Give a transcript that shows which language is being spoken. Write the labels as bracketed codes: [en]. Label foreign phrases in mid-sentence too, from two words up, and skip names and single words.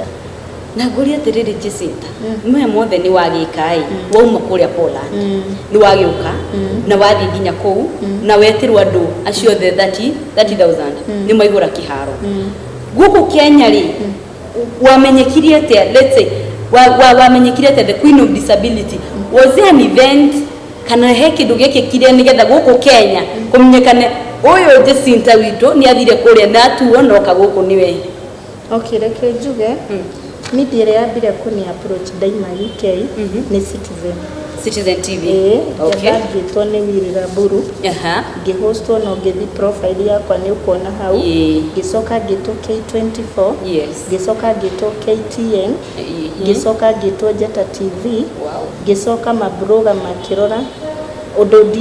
[ki] na ngũria atĩrĩrĩ Jacinta mwe mothe nĩ wagĩka wauma kũrĩa Poland nĩ wagĩũka na wathiĩ nginya kũu na wetirwo andũ acio othe 30,000 nĩ maigũra kĩharo gũkũ Kenya wamenyekire atĩa [en] let's say [ki] wamenyekire atĩa [en] the Queen of Disability was there an event [ki] kana he kĩndũ gĩkĩkire nĩgetha gũkũ Kenya kũmenyekane ũyũ Jacinta witũ nĩ athire kũrĩa na atuo noka gũkũ nĩwe reke njuge media ĩrĩa yambire kũni approach daima UK nĩ Citizen TV ngĩtwo nĩ Wirira Mburu ngĩhostwo no ngĩthi profile yakwa nĩ ũkuona hau ngĩcoka ngĩtwo K24 ngĩcoka ngĩtwo KTN ngĩcoka ngĩtwo Njata TV ngĩcoka mabroga makĩrora ũndũ